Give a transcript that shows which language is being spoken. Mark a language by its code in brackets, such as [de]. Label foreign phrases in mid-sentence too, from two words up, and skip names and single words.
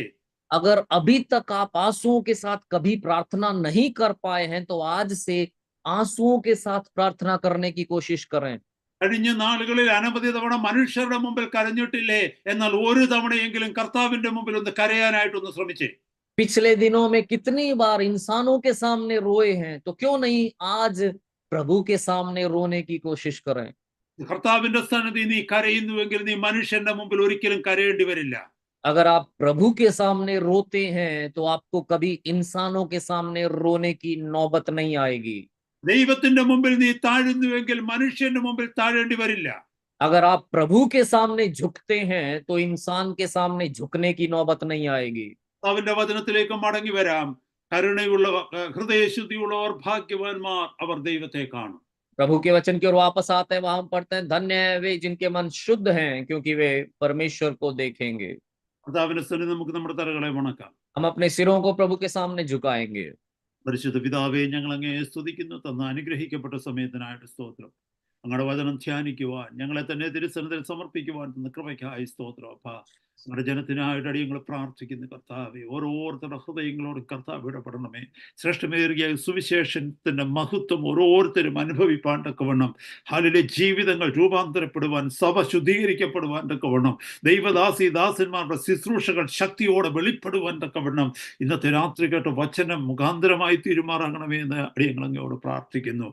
[hi] अगर अभी तक आप आंसुओं के साथ कभी प्रार्थना नहीं कर पाए हैं, तो आज से आंसुओं के साथ प्रार्थना करने की कोशिश करें। [ml] കഴിഞ്ഞ നാളുകളിൽ അനവധി തവണ മനുഷ്യരുടെ മുമ്പിൽ കരഞ്ഞിട്ടില്ലേ? എന്നാൽ ഒരു തവണയെങ്കിലും കർത്താവിന്റെ മുമ്പിൽ ഒന്ന് കരയാനായിട്ടൊന്ന് ശ്രമിച്ചേ. [hi] पिछले दिनों में कितनी बार इंसानों के सामने रोए हैं, तो क्यों नहीं आज प्रभु के सामने रोने की कोशिश करें। [ml] കർത്താവിന്റെ സന്നിധി നീ കരയുന്നുവെങ്കിൽ നീ മനുഷ്യന്റെ മുമ്പിൽ ഒരിക്കലും കരയേണ്ടി വരില്ല. [hi] अगर आप प्रभु के सामने रोते हैं, तो आपको कभी इंसानों के सामने रोने की नौबत नहीं आएगी। [ml] ദൈവത്തിന്റെ മുമ്പിൽ നീ താഴുന്നുവെങ്കിൽ മനുഷ്യന്റെ മുമ്പിൽ താഴേണ്ടി വരില്ല. [hi] अगर आप प्रभु के सामने झुकते हैं, तो इंसान के सामने झुकने की नौबत नहीं आएगी। [ml] കർത്താവിന്റെ വചനത്തിലേക്ക് മടങ്ങി വരാം. കരുണയുള്ള ഹൃദയശുദ്ധിയുള്ളവർ ഭാഗ്യവാന്മാർ, അവർ ദൈവത്തെ കാണും. [hi] प्रभु के वचन की ओर वापस आते हैं, वहां हम पढ़ते हैं, धन्य है वे जिनके मन शुद्ध हैं, क्योंकि वे परमेश्वर को देखेंगे। [ml] കർത്താവിന്റെ സന്നിധി നമുക്ക് നമ്മുടെ തലകളെ വണക്കാം. [hi] हम अपने सिरों को प्रभु के सामने झुकाएंगे। [ml] പരിശുദ്ധ പിതാവേ, ഞങ്ങൾ അങ്ങേ സ്തുതിക്കുന്നു. തന്ന അനുഗ്രഹിക്കപ്പെട്ട സമയത്തിനായിട്ട് സ്തോത്രം. അങ്ങയുടെ വചനം ധ്യാനിക്കുവാൻ, ഞങ്ങളെ തന്നെ തിരുസന്നിധിയിൽ സമർപ്പിക്കുവാൻ തന്ന കൃപയ്ക്കായി സ്തോത്രം. അപ്പാ, ഞങ്ങളുടെ ജനത്തിനായിട്ട് അടിയങ്ങൾ പ്രാർത്ഥിക്കുന്നു കർത്താവേ. ഓരോരുത്തരുടെ ഹൃദയങ്ങളോട് കർത്താവ് ഇടപെടണമേ. ശ്രേഷ്ഠമേറിയ സുവിശേഷത്തിന്റെ മഹത്വം ഓരോരുത്തരും അനുഭവിപ്പാൻ തക്കവണ്ണം, ഹാലിലെ ജീവിതങ്ങൾ രൂപാന്തരപ്പെടുവാൻ, സഭ ശുദ്ധീകരിക്കപ്പെടുവാൻ തക്കവണ്ണം, ദാസന്മാരുടെ ശുശ്രൂഷകൾ ശക്തിയോടെ വെളിപ്പെടുവാൻ തക്കവണ്ണം ഇന്നത്തെ രാത്രി കേട്ട വചനം മുഖാന്തരമായി തീരുമാറാകണമേ എന്ന് അടിയങ്ങൾ അങ്ങയോട് പ്രാർത്ഥിക്കുന്നു.